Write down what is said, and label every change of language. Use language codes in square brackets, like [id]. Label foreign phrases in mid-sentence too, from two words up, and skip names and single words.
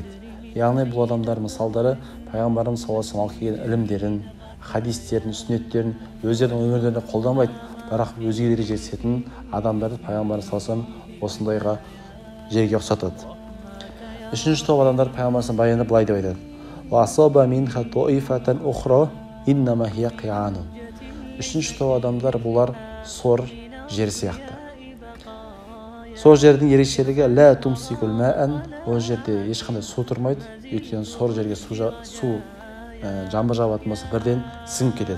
[kk] Яғни бұл адамдар мысалдары пайғамбарымыз [ar] صلى الله عليه [kk] алып келген ілімдерін, хадистерін, сүннеттерін өздерінің өмірлерінде қолданбайды, бірақ өзгелерге жеткізетін адамдарды пайғамбарымыз [ar] صلى الله عليه [kk] осындайға жерге ұқсатады. Үшінші топ адамдар пайғамбарымыз баянды былай деп айтады: [ar] "وأصاب منها طائفة أخرى إنما هي قيعان". [kk] Үшінші топ адамдар бұлар сор жер сияқты. Сол жердің ерекшелігі [ar] لا تمسك الماء, [kk] ол жерде ешқандай су тұрмайды, өйткені сор жерге су жаңбыр жауатын болса бірден сіңіп кетеді.